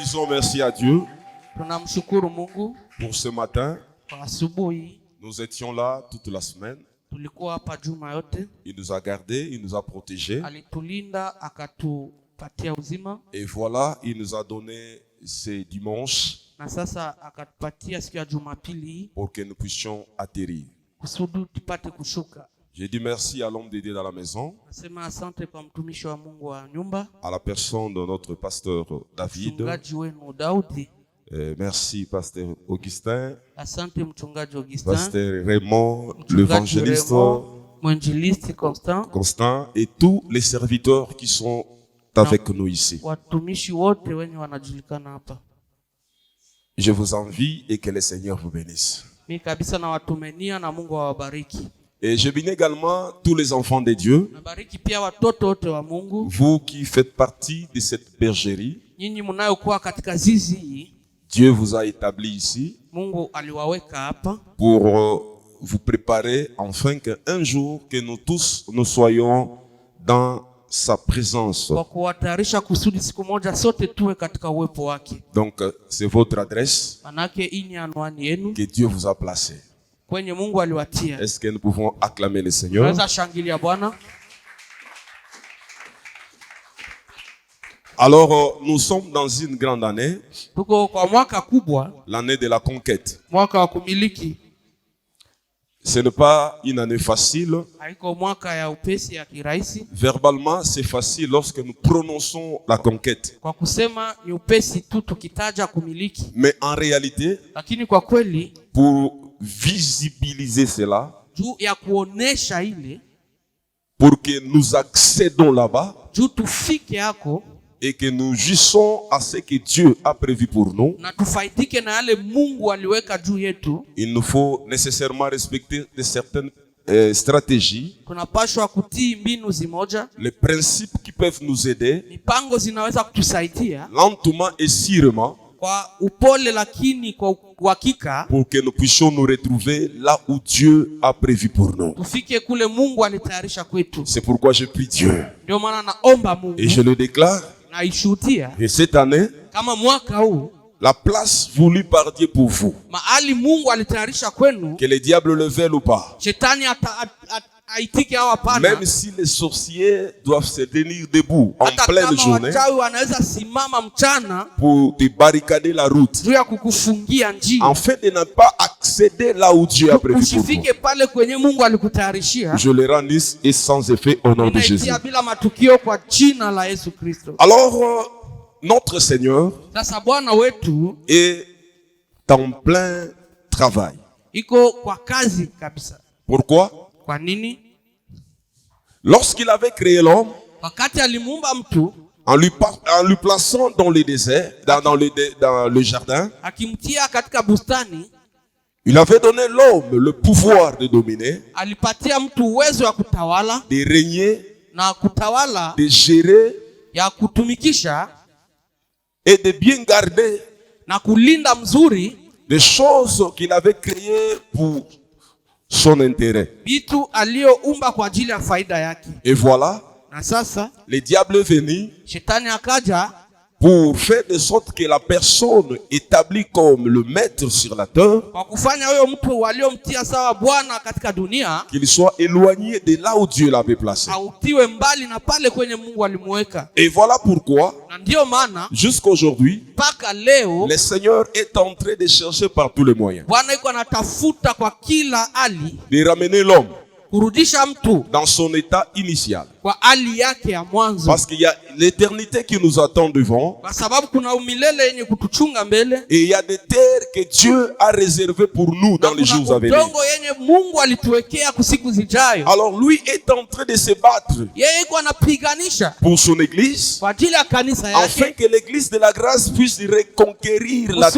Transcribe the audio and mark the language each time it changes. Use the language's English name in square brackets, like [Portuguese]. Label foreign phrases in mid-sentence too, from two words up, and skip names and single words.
[French] remercier à Dieu [Swahili] Tunamshukuru Mungu [French] pour ce matin. [Swahili] kwa asubuhi. [French] Nous étions là toute la semaine. [Swahili] Tulikuwa hapa juma yote. [French] Il nous a gardés, il nous a protégés. [Swahili] Alitulinda akatupatia uzima. [French] Et voilà, il nous a donné ces dimanches [Swahili] Na sasa akatupatia siku ya Jumapili [French] pour que nous puissions atterrir. [Swahili] kusudi tupate kushuka. [French] J'ai dit merci à l'homme de Dieu dans la maison, [Swahili] Nasema asante kwa mtumishi wa Mungu wa nyumba, [French] à la personne de notre pasteur David. [Swahili] mchungaji wenu Daudi. [French] Merci pasteur Augustin, [Swahili] Asante mchungaji Augustin, [French] pasteur Raymond, [Swahili] mchungaji [French] l'évangéliste [Swahili] Raymond, mwinjilisti [French] Constant et tous les serviteurs qui sont avec nous ici. [Swahili] watumishi wote wenye wanajulikana hapa. [French] Je vous envie et que le Seigneur vous bénisse. [Swahili] Mimi kabisa na watumenia na Mungu awabariki. [French] Et je bénis également tous les enfants de Dieu, [Swahili] Nabariki pia watoto wote wa Mungu. [French] vous qui faites partie de cette bergerie. [Swahili] Nyinyi mnayokuwa katika zizi hii, [French] Dieu vous a établi ici [Swahili] Mungu aliwaweka hapa [French] pour vous préparer afin qu'un jour que nous tous nous soyons dans sa présence. [Swahili] kwa kuwatayarisha kusudi siku moja sote tuwe katika uwepo wake. [French] Donc c'est votre adresse [Swahili] Manake hii ni anwani yenu [French] que Dieu vous a placée. [Swahili] kwenye Mungu aliwatia. [French] Est-ce que nous pouvons acclamer le Seigneur? [Swahili] Tunaweza shangilia Bwana. [French] Alors nous sommes dans une grande année, [Swahili] Tuko kwa mwaka kubwa, [French] l'année de la conquête. [Swahili] mwaka wa kumiliki. [French] Ce n'est pas une année facile. [Swahili] Haiko mwaka ya upesi ya kirahisi. [French] Verbalement, c'est facile lorsque nous prononçons la conquête. [Swahili] Kwa kusema ni upesi tu tukitaja kumiliki, [French] Mais en réalité, [Swahili] lakini kwa kweli [French] pour visibiliser cela, [Swahili] juu ya kuonesha ile, [French] pour que nous accédons là-bas [Swahili] juu tufike hako [French] et que nous jouissons à ce que Dieu a prévu pour nous, [Swahili] na tufaidike na yale Mungu aliweka juu yetu, [French] il nous faut nécessairement respecter de certaines stratégies, [Swahili] tunapashwa kutii mbinu zimoja, [French] les principes qui peuvent nous aider [Swahili] mipango zinaweza kutusaidia [French] lentement et sûrement [Swahili] kwa upole lakini kwa uhakika, [French] pour que nous puissions nous retrouver là où Dieu a prévu pour nous. [Swahili] tufike kule Mungu alitayarisha kwetu. [French] C'est pourquoi je prie Dieu [Swahili] Ndio maana naomba Mungu [French] et je le déclare. [Swahili] na ishuhudia [French] Et cette année, [Swahili] kama mwaka huu [French] la place voulue par Dieu pour vous, [Swahili] mahali Mungu alitayarisha kwenu, [French] que les diables le veulent ou pas, [Swahili] shetani aitike au hapana, [French] même si les sorciers doivent se tenir debout en [Swahili] hata [French] pleine [Swahili] kama [French] journée [Swahili] wachawi wanaweza simama mchana [French] pour te barricader la route, [Swahili] juu ya kukufungia njia [French] afin de ne pas accéder là où Dieu a prévu pour vous. [Swahili] usifike pale kwenye Mungu alikutayarishia. [French] Je le rends lisse et sans effet au nom de Jésus. [Swahili] Ninaitia bila matukio kwa jina la Yesu Kristo. [French] Alors, notre Seigneur [Swahili] Sasa Bwana wetu [French] est en plein travail. [Swahili] iko kwa kazi kabisa. [French] Pourquoi? [Swahili] Kwa nini? [French] Lorsqu'il avait créé l'homme, [Swahili] Wakati alimuumba mtu [French] en lui plaçant dans le désert, dans le jardin, [Swahili] akimtia katika bustani, [French] il avait donné l'homme le pouvoir de dominer, [Swahili] alipatia mtu uwezo wa kutawala [French] de régner, [Swahili] na kutawala, [French] de gérer [Swahili] ya kutumikisha [French] et de bien garder [Swahili] na kulinda mzuri [French] des choses qu'il avait créées pour son intérêt. [Swahili] vitu aliyoumba kwa ajili ya faida yake. [French] Et voilà, [Swahili] Na sasa [French] le diable est venu [Swahili] shetani akaja [French] pour faire de sorte que la personne établie comme le maître sur la terre, [Swahili] kwa kufanya huyo mtu waliomtia sawa Bwana katika dunia [French] qu'il soit éloigné de là où Dieu l'avait placé. [Swahili] autiwe mbali na pale kwenye Mungu alimuweka. [French] Et voilà pourquoi, [Swahili] Na ndio maana [French] jusqu'aujourd'hui, [Swahili] mpaka leo [French] le Seigneur est en train de chercher par tous les moyens [Swahili] Bwana yuko anatafuta kwa kila hali [French] de ramener l'homme [Swahili] kurudisha mtu [French] dans son état initial. [Swahili] kwa hali yake ya mwanzo, [French] Parce qu'il y a l'éternité qui nous attend devant [Swahili] kwa sababu kuna umilele yenye kutuchunga mbele, [French] et il y a des terres que Dieu a réservées pour nous dans les jours à venir. [Swahili] udongo yenye Mungu alituwekea kusiku zijayo. [French] Alors lui est en train de se battre [Swahili] Yeye iko anapiganisha [French] pour son église [Swahili] kwa ajili ya kanisa [French] afin [Swahili] yake, [French] que l'église de la grâce puisse reconquérir la